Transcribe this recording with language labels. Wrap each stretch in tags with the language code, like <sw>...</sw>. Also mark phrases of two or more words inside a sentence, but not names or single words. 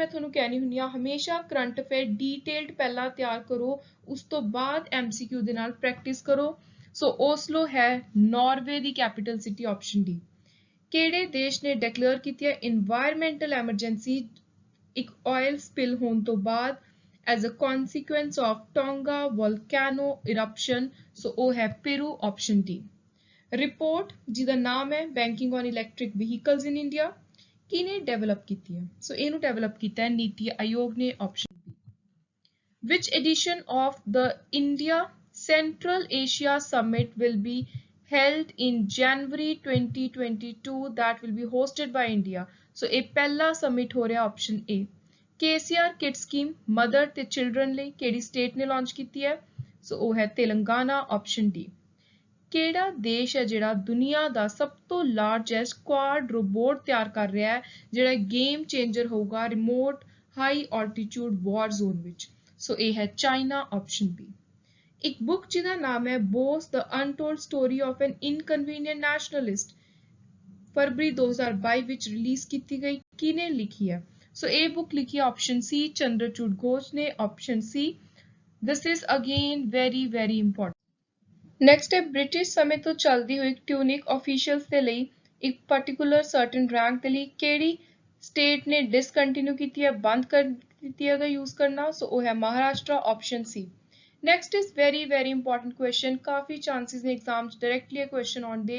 <pa>ਤੁਹਾਨੂੰ ਕਹਿਣੀ ਹੁੰਦੀ ਆ ਹਮੇਸ਼ਾ</pa> <en>current affair detailed</en> <pa>ਪਹਿਲਾਂ ਤਿਆਰ ਕਰੋ ਉਸ ਤੋਂ ਬਾਅਦ ਐਮਸੀਕਿਊ ਦੇ ਨਾਲ ਪ੍ਰੈਕਟਿਸ ਕਰੋ ਸੋ ਓਸਲੋ ਹੈ ਨਾਰਵੇ ਦੀ</pa> <en>capital city option D</en> <pa>ਕਿਹੜੇ ਦੇਸ਼ ਨੇ ਡਿਕਲੇਅਰ ਕੀਤੀ ਹੈ</pa> <en>environmental emergency</en> <pa>ਇੱਕ</pa> <en>oil spill</en> <pa>ਹੋਣ ਤੋਂ ਬਾਅਦ</pa> <en>as a consequence of Tonga volcano eruption</en> <pa>so ਉਹ ਹੈ</pa> <en>Peru option D</en> <pa>ਰਿਪੋਰਟ ਜਿਹਦਾ ਨਾਮ ਹੈ ਬੈਂਕਿੰਗ ਔਨ ਇਲੈਕਟ੍ਰਿਕ ਵਹੀਕਲਸ ਇਨ ਇੰਡੀਆ ਕਿਹਨੇ ਡਿਵੈਲਪ ਕੀਤੀ ਹੈ ਸੋ ਇਹਨੂੰ ਡਿਵੈਲਪ ਕੀਤਾ ਹੈ ਨੀਤੀ ਆਯੋਗ ਨੇ</pa> <en>option B which edition of the India Central Asia Summit will be held in January 2022 that will be hosted by India so ਇਹ</en> <pa>ਪਹਿਲਾ summit ਹੋ ਰਿਹਾ</pa> <en>option A</en> <pa>KCR Kid Scheme Mother ਤੇ Children ਲਈ ਕਿਹੜੀ ਸਟੇਟ ਨੇ ਲਾਂਚ ਕੀਤੀ ਹੈ ਸੋ ਉਹ ਹੈ ਤੇਲੰਗਾਨਾ</pa> <en>option D</en> <pa>ਕਿਹੜਾ ਦੇਸ਼ ਹੈ ਜਿਹੜਾ ਦੁਨੀਆ ਦਾ ਸਭ ਤੋਂ</pa> <en>largest quad robot</en> <pa>ਤਿਆਰ ਕਰ ਰਿਹਾ ਹੈ ਜਿਹੜਾ</pa> <en>game changer</en> <pa>ਹੋਊਗਾ</pa> <en>remote high altitude war zone</en> <pa>ਵਿੱਚ ਸੋ ਇਹ ਹੈ ਚਾਈਨਾ</pa> <en>option B</en> <pa>ਇੱਕ ਬੁੱਕ ਜਿਹਦਾ ਨਾਮ ਹੈ ਬੋਸ ਦ ਅਨਟੋਲਡ ਸਟੋਰੀ ਆਫ ਐਨ ਇਨਕਨਵੀਨੀਐਂਟ ਨੈਸ਼ਨਲਿਸਟ ਫਰਵਰੀ 2022 ਵਿੱਚ ਰਿਲੀਜ਼ ਕੀਤੀ ਗਈ ਕਿਹਨੇ ਲਿਖੀ ਹੈ ਸੋ ਇਹ ਬੁੱਕ ਲਿਖੀ</pa> <en>option C</en> <pa>ਚੰਦਰਚੂਡ ਘੋਸ਼ ਨੇ</pa> <en>option C this is again very important next</en> <pa>ਹੈ ਬ੍ਰਿਟਿਸ਼ ਸਮੇਂ ਤੋਂ ਚੱਲਦੀ ਹੋਈ</pa> <en>tunic officials</en> <pa>ਦੇ ਲਈ ਇੱਕ</pa> <en>particular certain rank</en> <pa>ਦੇ ਲਈ ਕਿਹੜੀ ਸਟੇਟ ਨੇ ਡਿਸਕੰਟੀਨਿਊ ਕੀਤੀ ਹੈ ਬੰਦ ਕਰ ਦਿੱਤੀ ਹੈ ਯੂਜ਼ ਕਰਨਾ ਸੋ ਉਹ ਹੈ ਮਹਾਰਾਸ਼ਟਰ</pa> <en>option C next is very important question,</en> <pa>ਕਾਫੀ ਚਾਂਸਸ ਨੇ ਐਗਜ਼ਾਮ 'ਚ ਡਾਇਰੈਕਟਲੀ ਇਹ ਕੁਐਸਚਨ ਆਉਣ ਦੇ।</pa>